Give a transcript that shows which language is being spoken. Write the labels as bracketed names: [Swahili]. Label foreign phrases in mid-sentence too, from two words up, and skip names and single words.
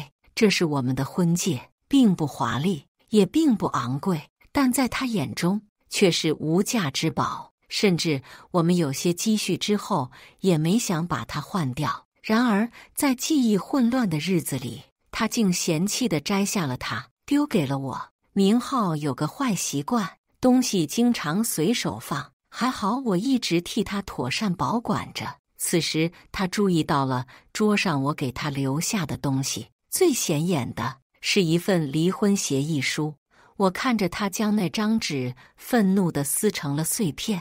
[Chinese] 這是我們的婚戒，並不華麗，也並不昂貴，但在他眼中卻是無價之寶。甚至我們有些積蓄之後，也沒想把它換掉。然而，在記憶混亂的日子裡，他竟嫌棄地摘下了它，丟給了我。明浩有個壞習慣，東西經常隨手放，還好我一直替他妥善保管着。此時，他注意到了桌上我給他留下的東西，最顯眼的是一份離婚協議書。我看着他將那張紙憤怒地撕成了碎片。